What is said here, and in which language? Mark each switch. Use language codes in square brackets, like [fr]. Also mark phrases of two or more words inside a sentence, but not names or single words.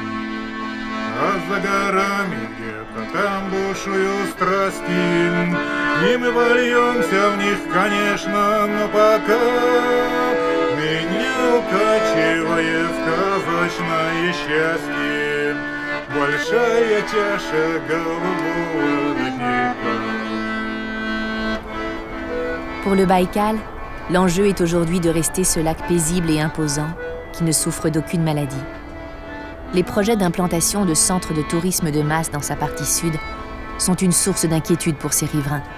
[ru] А за горами где-то там бушуют страсти, и мы вольемся в них, конечно, но пока меня укачивает сказочное счастье, большая чаша голубого родника. [fr] Pour le Baïkal, l'enjeu est aujourd'hui de rester ce lac paisible et imposant qui ne souffre d'aucune maladie. Les projets d'implantation de centres de tourisme de masse dans sa partie sud sont une source d'inquiétude pour ses riverains.